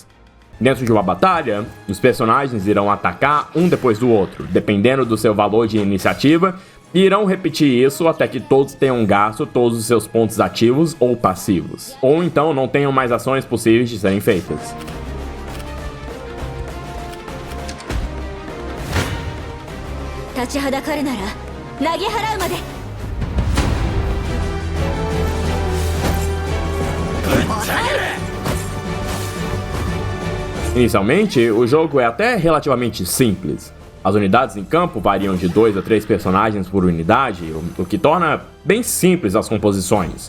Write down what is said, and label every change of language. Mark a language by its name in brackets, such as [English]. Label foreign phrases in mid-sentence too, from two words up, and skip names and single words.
[Portuguese] Dentro de uma batalha, os personagens irão atacar um depois do outro, dependendo do seu valor de iniciativa, e irão repetir isso até que todos tenham gasto todos os seus pontos ativos ou passivos, ou então não tenham mais ações possíveis de serem feitas. [Japanese] 立ちはだかるなら投げ払うまで。 [Portuguese] Inicialmente, o jogo é até relativamente simples. As unidades em campo variam de 2 a 3 personagens por unidade, o que torna bem simples as composições.